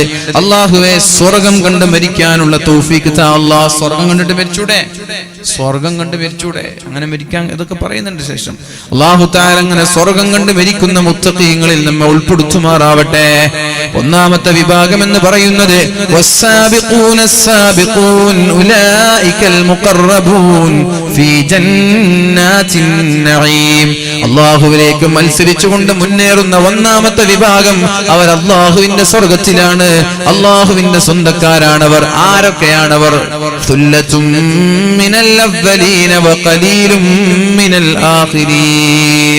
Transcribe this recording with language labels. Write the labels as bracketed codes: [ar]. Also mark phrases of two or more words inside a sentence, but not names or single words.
[ml] അള്ളാഹുവേ സ്വർഗം കണ്ട് മരിക്കാനുള്ള തൗഫീക്ക് താ അല്ലാഹ്. സ്വർഗം കണ്ടിട്ട് മരിച്ചൂടെ, സ്വർഗം കണ്ട് മരിച്ചൂടെ, അങ്ങനെ മരിക്കാൻ ഇതൊക്കെ പറയുന്നുണ്ട്. ശേഷം [ar] الله تعالى [ml] അങ്ങനെ സ്വർഗം കണ്ട് മരിക്കുന്ന മുത്തഖീങ്ങളിൽ നമ്മെ ഉൾപ്പെടുത്തുമാറാവട്ടെ. ഒന്നാമത്തെ വിഭാഗം എന്ന് പറയുന്നത് [ar] والسابقون السابقون أولئك المقربون في جنات النعيم. [ml] അല്ലാഹുവിലേക്ക് മത്സരിച്ചുകൊണ്ട് മുന്നേറുന്ന ഒന്നാമത്തെ വിഭാഗം അവർ അല്ലാഹുവിന്റെ സ്വർഗ്ഗത്തിലാണ്, അല്ലാഹുവിന്റെ സ്വന്തക്കാരാണവർ. ആരൊക്കെയാണവർ? [ar] ثلة من الأولين وقليل من الآخرين.